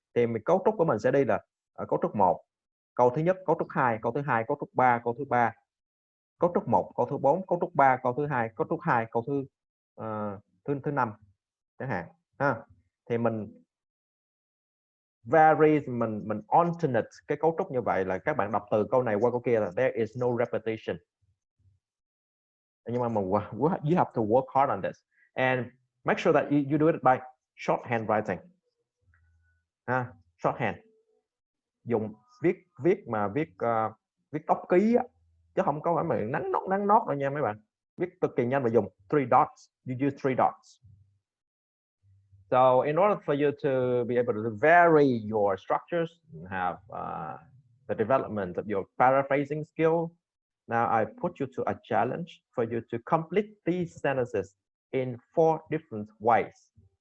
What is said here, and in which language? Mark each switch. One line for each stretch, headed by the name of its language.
Vietnamese: Thì cấu trúc của mình sẽ đi là cấu trúc 1, câu thứ nhất, cấu trúc 2, câu thứ hai, cấu trúc 3, câu thứ ba, cấu trúc 1, câu thứ 4, cấu trúc 3, câu thứ hai, cấu trúc 2, câu thứ 5 chẳng hạn ha. Thì mình vary, mình alternate cái cấu trúc như vậy, là các bạn đọc từ câu này qua câu kia là
English: there is no repetition.
Vietnamese: Nhưng mà
English: you have to work hard on this and make sure that you do it by shorthand writing.
Vietnamese: Shorthand, dùng viết tốc ký chứ không có phải mà nắn nót đâu nha mấy bạn. Viết cực kỳ nhanh và dùng 3 dots.
English: You use 3 dots. So in order for you to be able to vary your structures and have the development of your paraphrasing skill, now I put you to a challenge for you to complete these sentences in 4 different ways.